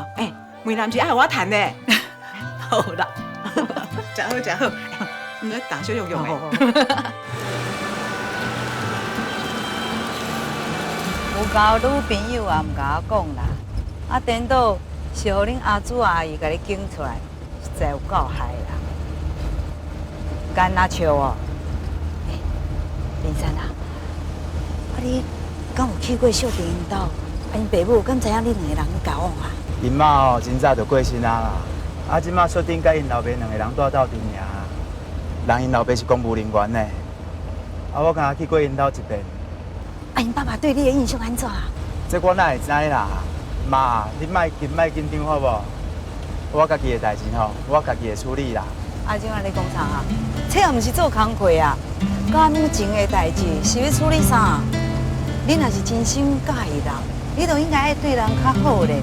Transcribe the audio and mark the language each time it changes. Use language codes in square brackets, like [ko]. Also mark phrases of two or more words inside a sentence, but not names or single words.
[nan] 哎，梅兰是爱我谈的。好啦，真好真好，你来打小用用的。有交女朋友也毋甲我讲啦，啊，颠倒是互恁阿祖阿姨甲你拣出来，实在有够害啦。干那笑哦，林珊啊，啊你敢有去过小丁因兜？啊，因爸母敢知影你两个人交往啊？因妈哦，真早就过身啊啦，啊，即马小丁甲因老爸两个人住斗阵尔，人因老爸是公务人员呢，啊，我刚去过因兜一遍。啊，因爸爸对你的印象安怎啊？这我哪会知啦？ 妈，你莫紧张好无？我家己的代志吼，我家己会处理啦。啊，怎啊你讲啥啊？这又毋是做工课啊，感情的代志是要处理啥？你若是真心介意人，你就应该爱对人较好咧。